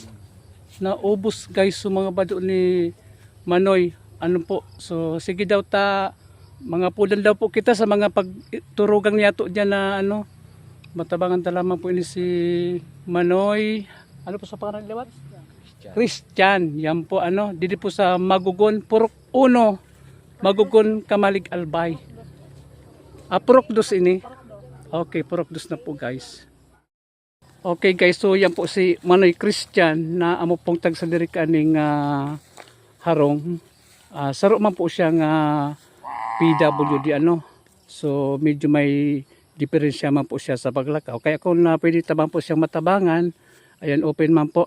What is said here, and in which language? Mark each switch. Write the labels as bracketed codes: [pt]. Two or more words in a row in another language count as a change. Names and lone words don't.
[bik] Na ubos guys so mga bado ni Manoy po so sige daw ta mga pudan daw po kita sa mga pagturugang niyato diyan na matabangan ta lamang po ini si Manoy po sa pangalan liwat Christian yan po dito po sa Magugon Purok 1 Magugon Kamaligalbay Purok 2 ini okay Purok 2 na po guys. Okay guys, so yan po si Manoy Christian na amo pong tagsadiri kaning harong. Saro man po siyang PWD So medyo may diferensya man po siya sa paglakaw. Kaya kung pwede tabang po siyang matabangan, ayan open man po.